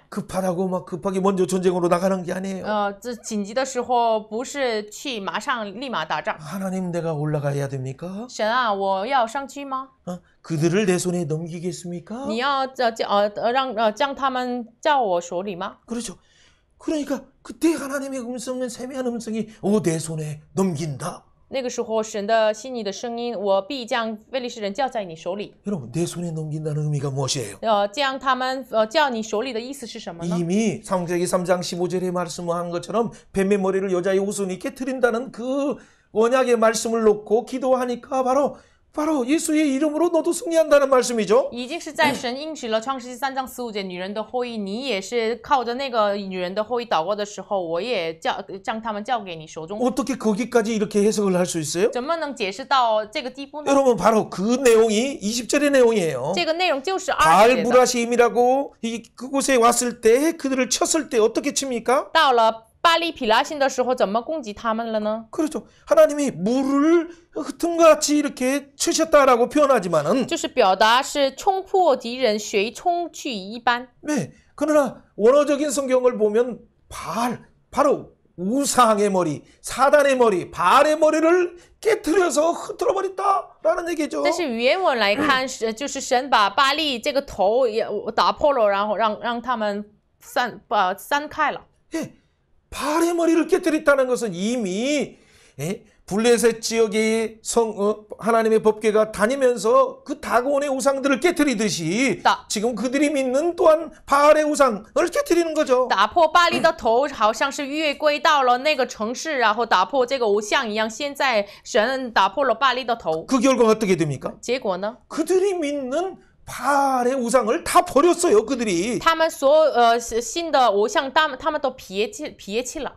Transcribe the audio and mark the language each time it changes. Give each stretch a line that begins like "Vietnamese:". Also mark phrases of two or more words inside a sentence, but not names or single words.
Korean: 급하다고 막 급하게 먼저 전쟁으로 나가는 게 아니에요.
Chinese: 这紧急的时候不是去马上立马打仗。
Korean: 하나님 내가 올라가야 됩니까?
Chinese: 神啊，我要上去吗？
Korean: 그들을 내 손에 넘기겠습니까?
Chinese: 你要将他们交我手里吗？
Korean: 그렇죠. 그러니까 그때 하나님의 음성은 세미한 음성이 내 손에 넘긴다.
Chinese: 那个时候，神的心里的声音，我必将非利士人交在你手里。
Korean: 여러분 내 손에 넘긴다는 의미가 무엇이에요?
Chinese: 将他们交你手里的意思是什么呢？
Korean: 이미 창세기 3장 15절에 말씀한 것처럼 뱀의 머리를 여자의 후손이 깨트린다는 그 언약의 말씀을 놓고 기도하니까 바로 예수의 이름으로 너도 승리한다는 말씀이죠.
Chinese: 已经是在神应许了创世纪3章15节女人的后裔，你也是靠着那个女人的后裔祷告的时候，我也将他们交给你手中。
Korean: 어떻게 거기까지 이렇게 해석을 할 수 있어요?
Chinese: 怎么能解释到这个地步呢？
Korean: 여러분 바로 그 내용이 20절의 내용이에요.
Chinese: 这个内容就是20 바알 节的。
Korean: 무라시임이라고 그곳에 왔을 때 그들을 쳤을 때 어떻게 칩니까?
Chinese: 到了巴利皮拉辛的时候，怎么攻击他们了呢？
Korean: 그렇죠. 하나님이 물을 흩은같이 이렇게 치셨다라고 표현하지만은
Chinese: 就是表达是冲破敌人，水冲去一般。
Korean: 네. 그러나 원어적인 성경을 보면 바로 우상의 머리, 사단의 머리, 바알의 머리를 깨트려서 흩어져 버렸다라는 얘기죠.
Chinese: 但是原文来看，就是神把巴利这个头也打破了，然后让他们散开了。
Korean: 예, 바알의 머리를 깨뜨렸다는 것은 이미 블레셋 지역의 하나님의 법궤가 다니면서 그 다곤의 우상들을 깨뜨리듯이 지금 그들이 믿는 또한 바알의 우상을 깨뜨리는 거죠.
Chinese: 打破巴利的头，好像是月归到了那个城市，然后打破这个偶像一样。现在神打破了巴利的头，
Korean: 그 결과가 어떻게 됩니까?
Chinese: 结果呢？
Korean: 그들이 믿는 바알의 우상을 다 버렸어요. 그들이.
Chinese: 他们新的偶像，他们都撇弃了。